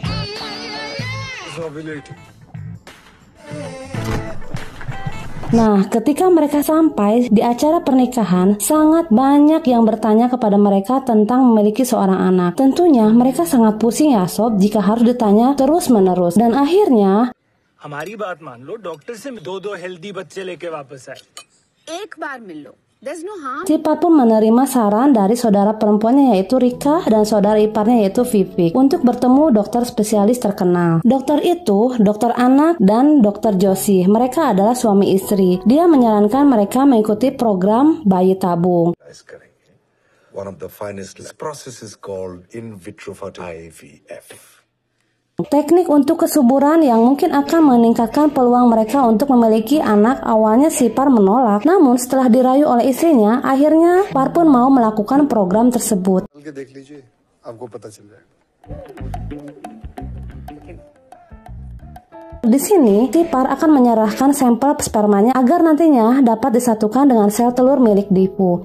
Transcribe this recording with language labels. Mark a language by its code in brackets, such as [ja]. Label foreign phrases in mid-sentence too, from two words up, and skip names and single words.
[id] Nah, ketika mereka sampai di acara pernikahan, sangat banyak yang bertanya kepada mereka tentang memiliki seorang anak. Tentunya mereka sangat pusing ya sob jika harus ditanya terus-menerus. Dan akhirnya, [hi] हमारी बात मान लो, डॉक्टर से 2 हेल्दी बच्चे लेके वापस आए. एक बार मिल लो. [id] si Par pun menerima saran dari saudara perempuannya yaitu Rika dan saudara iparnya yaitu Vivi untuk bertemu dokter spesialis terkenal. Dokter itu, dokter anak dan dokter Joshi. Mereka adalah suami istri. Dia menyarankan mereka mengikuti program bayi tabung. [en] One of the finest process is called in vitro IVF. [id] Teknik untuk kesuburan yang mungkin akan meningkatkan peluang mereka untuk memiliki anak. Awalnya si Par menolak, namun setelah dirayu oleh istrinya, akhirnya Par pun mau melakukan program tersebut. Di sini, si Par akan menyerahkan sampel spermanya agar nantinya dapat disatukan dengan sel telur milik Dipu.